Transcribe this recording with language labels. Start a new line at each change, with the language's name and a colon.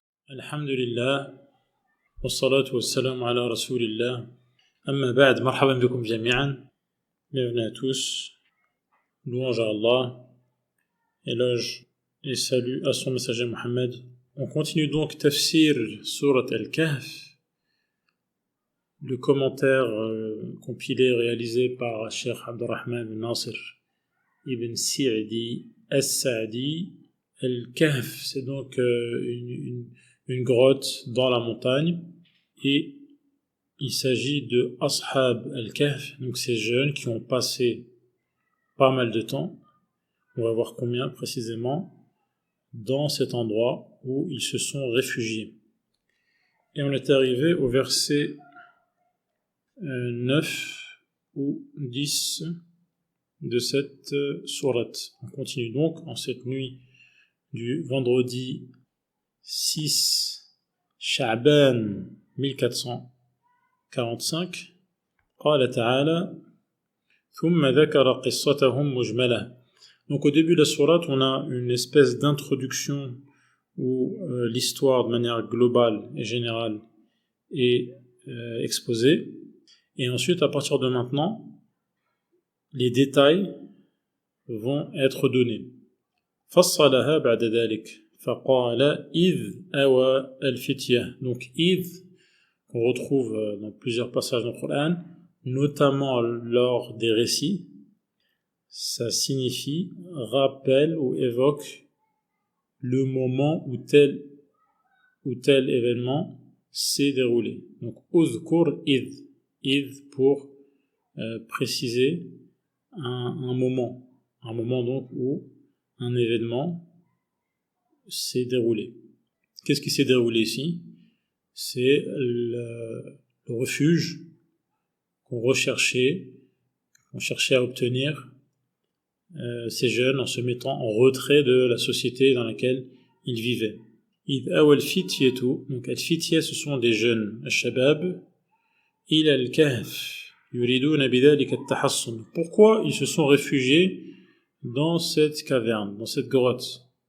Arabic: الحمد لله والصلاة والسلام على رسول الله أما بعد مرحبا بكم جميعا.
French: Bienvenue à tous, louange à Allah, éloge et salut à son messager Mohammed. On continue donc tafsir surat Al-Kahf, le commentaire compilé réalisé par Cheikh Abdurrahman bin Nasir ibn Sa'di As-Sa'di. Al-Kahf, c'est donc une grotte dans la montagne, et il s'agit de Ashab al-Kahf, donc ces jeunes qui ont passé pas mal de temps, on va voir combien précisément, dans cet endroit où ils se sont réfugiés. Et on est arrivé au verset 9 ou 10 de cette sourate. On continue donc en cette nuit du vendredi 6 Sha'ban 1445.
Arabic: قال تعالى ثم ذكر قصتهم مجملة.
French: Donc au début de la sourate, on a une espèce d'introduction où l'histoire de manière globale et générale est exposée, et ensuite à partir de maintenant les détails vont être donnés.
Arabic: فصلها بعد ذلك فقال إذ أوى الفتية.
French: Donc إذ, qu'on retrouve dans plusieurs passages dans le Coran, notamment lors des récits, ça signifie rappelle ou évoque le moment où tel événement s'est déroulé. Donc uzkur إذ pour préciser un moment donc où un événement s'est déroulé. Qu'est-ce qui s'est déroulé ici? C'est le refuge qu'on cherchait à obtenir ces jeunes en se mettant en retrait de la société dans laquelle ils vivaient.
Arabic: إذ أوى الفتية, donc الفتية
French: ce sont des jeunes,
Arabic: الشباب, إلى الكهف يريدون بذلك التحصن.
French: Pourquoi ils se sont réfugiés dans cette caverne, dans cette grotte?